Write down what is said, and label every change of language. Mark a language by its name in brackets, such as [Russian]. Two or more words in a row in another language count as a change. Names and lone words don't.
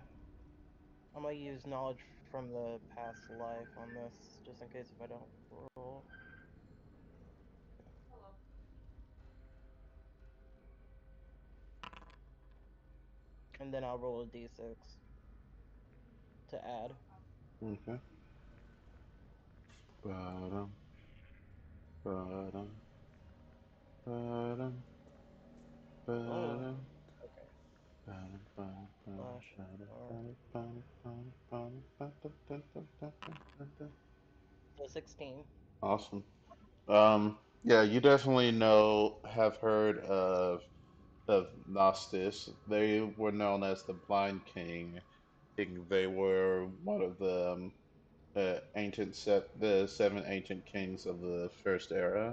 [English] I'm gonna use knowledge from the past life on this, just in case if I don't roll. Okay. And then I'll roll a d6 to add. Okay. Ba-dum, ba-dum, ba-dum, Oh, ba-dum, okay. ba-dum, ba-dum, ba-dum, Slash ba-dum, R. ba-dum, ba-dum, ba-dum, ba-dum, ba-dum, ba-dum, ba-dum, ba-dum. So 16. Awesome. Yeah, you definitely have heard of Gnostis. They were known as the Blind King. They were one of the seven ancient kings of the first era.